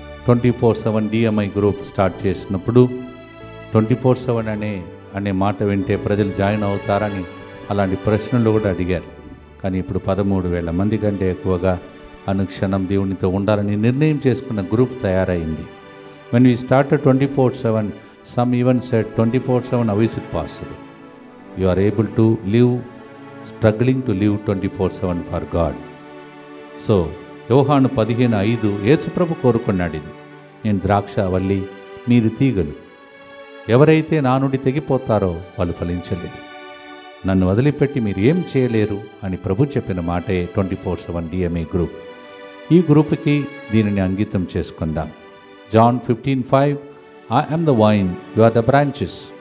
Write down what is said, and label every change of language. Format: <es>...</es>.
<te>24/7 DMI group start చేసినప్పుడు 24/7 అనే మాట వింటే ప్రజలు జాయిన్ అవుతారని అలాంటి ప్రశ్నలు కూడా అడిగారు. కానీ ఇప్పుడు 13,000 మంది కంటే ఎక్కువగా అనుక్షణం దేవునితో ఉండాలని నిర్ణయం చేసుకున్న గ్రూప్ తయారైంది.</te> <en>When we started 24/7, some even said 24/7, how is it possible? You are able to live, struggling to live 24/7 for God.</en> <te>So, యోహాను 15:5 యేసుప్రభు కోరుకున్నాడు ఇది. నేను ద్రాక్షవల్లి, మీరు తీగలు. ఎవరైతే నా నుండి తెగిపోతారో వాళ్ళు ఫలించలేరు. నన్ను వదిలిపెట్టి మీరు ఏం చేయలేరు అని ప్రభు చెప్పిన మాటే 24/7 DMI గ్రూప్. ఈ గ్రూప్కి దీనిని అంకితం చేసుకుందాం. John 15:5,</te> <en>I am the vine, you are the branches.</en>